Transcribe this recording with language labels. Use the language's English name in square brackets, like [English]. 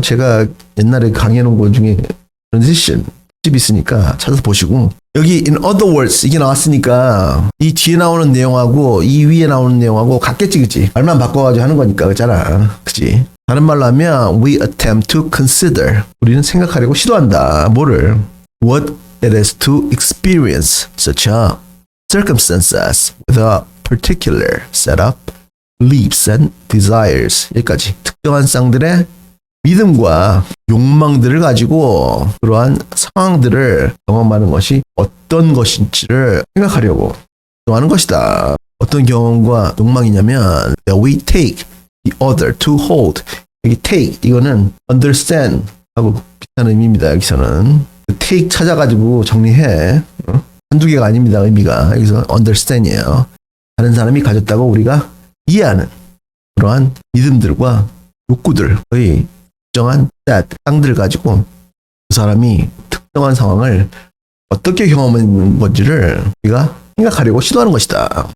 [Korean] 제가 옛날에 강의해놓은 거 중에 transition 집 있으니까 찾아서 보시고 여기 in other words 이게 나왔으니까 이 뒤에 나오는 내용하고 이 위에 나오는 내용하고 같겠지 그치? 말만 바꿔가지고 하는 거니까 그렇잖아. 그치? 다른 말로 하면 [English] we attempt to consider [Korean] 우리는 생각하려고 시도한다. 뭐를? [English] What it is to experience such a circumstances with a particular set of beliefs and desires. [Korean] 여기까지 특정한 쌍들의 믿음과 욕망들을 가지고 그러한 상황들을 경험하는 것이 어떤 것인지를 생각하려고 하는 것이다. 어떤 경험과 욕망이냐면 [English] we take the other to hold. [Korean] 여기 take 이거는 understand 하고 비슷한 의미입니다. 여기서는 take 찾아가지고 정리해. 한두 개가 아닙니다. 의미가 여기서 understand이에요. 다른 사람이 가졌다고 우리가 이해하는 그러한 믿음들과 욕구들 거의 특정한 땅들을 가지고 그 사람이 특정한 상황을 어떻게 경험한 건지를 우리가 생각하려고 시도하는 것이다.